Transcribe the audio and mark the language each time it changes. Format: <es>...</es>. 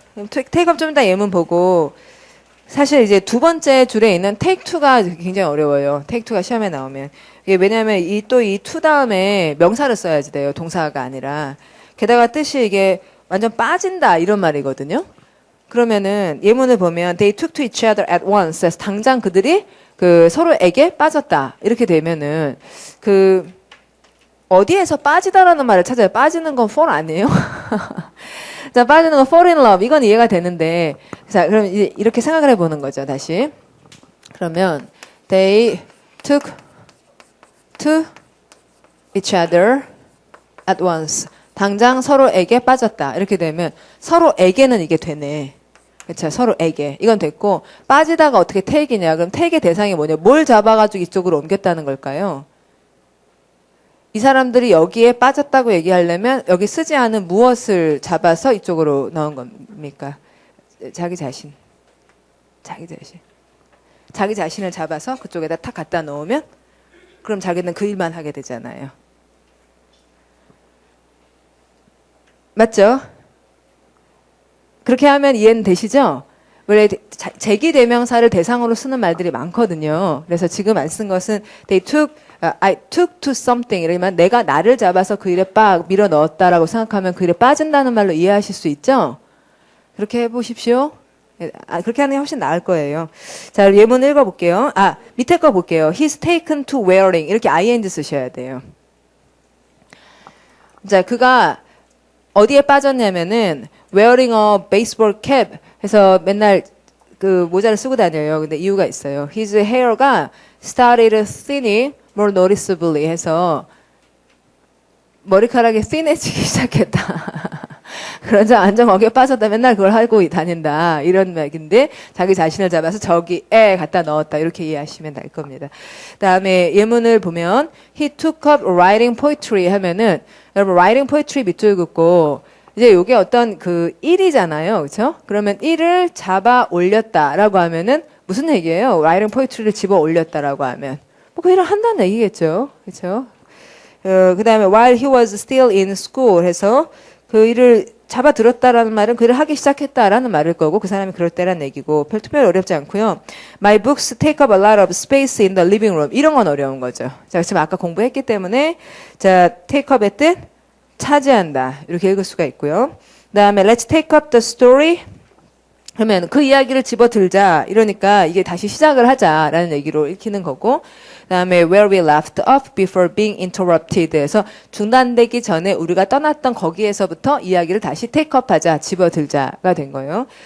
<ko>take up 좀 이따 예문 보고 사실 이제 두 번째 줄에 있는 take to가 굉장히 어려워요. take to가 시험에 나오면. 이게 왜냐하면 이 to 다음에 명사를 써야지 돼요. 동사가 아니라. 게다가 뜻이 이게 완전 빠진다 이런 말이거든요.</ko> <en>그러면은 예문을 보면 they took to each other at once.</en> <ko>그래서 당장 그들이 그 서로에게 빠졌다. 이렇게 되면은 그 어디에서 빠지다라는 말을 찾아요. 빠지는 건 fall 아니에요? 자, 빠지는 건 fall in love. 이건 이해가 되는데 자, 그럼 이제 이렇게 생각을 해보는 거죠. 다시.</ko> <en>그러면 they took to each other at once.</en> <ko>당장 서로에게 빠졌다. 이렇게 되면 서로에게는 이게 되네. 그렇죠. 서로에게. 이건 됐고 빠지다가 어떻게 take이냐. 그럼 take의 대상이 뭐냐. 뭘 잡아가지고 이쪽으로 옮겼다는 걸까요? 이 사람들이 여기에 빠졌다고 얘기하려면 여기 쓰지 않은 무엇을 잡아서 이쪽으로 넣은 겁니까? 자기 자신. 자기 자신을 잡아서 그쪽에다 탁 갖다 놓으면 그럼 자기는 그 일만 하게 되잖아요. 맞죠? 그렇게 하면 이해는 되시죠? 원래 제기대명사를 대상으로 쓰는 말들이 많거든요. 그래서 지금 안 쓴 것은 I took to something 이러면 내가 나를 잡아서 그 일에 빡 밀어 넣었다라고 생각하면 그 일에 빠진다는 말로 이해하실 수 있죠? 그렇게 해보십시오. 그렇게 하는 게 훨씬 나을 거예요. 자, 예문 읽어볼게요. 밑에 거 볼게요.</ko> <en>He's taken to wearing 이렇게 ing 쓰셔야 돼요.</en> <ko>자, 그가 어디에 빠졌냐면은 wearing a baseball cap 해서 맨날 그 모자를 쓰고 다녀요. 근데 이유가 있어요. His hair가 started thinning more noticeably 해서 머리카락이 씬해지기 시작했다. 그러자 완전 어깨 빠졌다. 맨날 그걸 하고 다닌다. 이런 맥인데 자기 자신을 잡아서 저기에 갖다 넣었다. 이렇게 이해하시면 될 겁니다. 다음에 예문을 보면 he took up writing poetry 하면은 여러분 writing poetry 밑줄 긋고 이제 요게 어떤 그 일이잖아요. 그렇죠? 그러면 일을 잡아 올렸다라고 하면은 무슨 얘기예요? writing poetry를 집어 올렸다라고 하면 뭐 그 일을 한다는 얘기겠죠. 그렇죠? 그다음에 while he was still in school 해서 그 일을 잡아들었다라는 말은 그 일을 하기 시작했다라는 말일 거고 그 사람이 그럴 때란 얘기고 특별히 어렵지 않고요.</ko> <en>My books take up a lot of space in the living room.</en> <ko>이런 건 어려운 거죠. 자, 지금 아까 공부했기 때문에 자, take up의 뜻 차지한다. 이렇게 읽을 수가 있고요. 그다음에 let's take up the story 그러면 그 이야기를 집어들자. 이러니까 이게 다시 시작을 하자라는 얘기로 읽히는 거고 그다음에 where we left off before being interrupted 해서 중단되기 전에 우리가 떠났던 거기에서부터 이야기를 다시 take up 하자, 집어들자가 된 거예요.</ko>